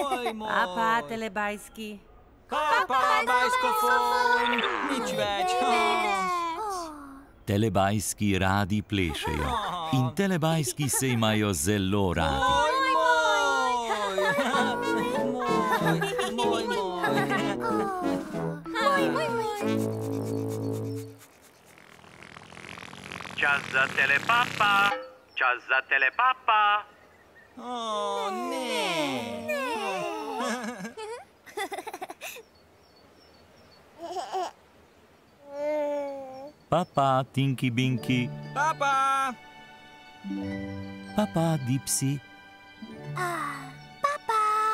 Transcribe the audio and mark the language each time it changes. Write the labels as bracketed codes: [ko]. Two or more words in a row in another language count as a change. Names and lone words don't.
[sl] moj. Papa, telebajski. Papa, bajskofon. Nič več. Telebajski radi plešejo in telebajski se imajo zelo radi. Moj. Čas za telepapa. Čas za telepapa. O, ne. Papa, Tinky Binky. Papa. Papa, Dipsy. Papa.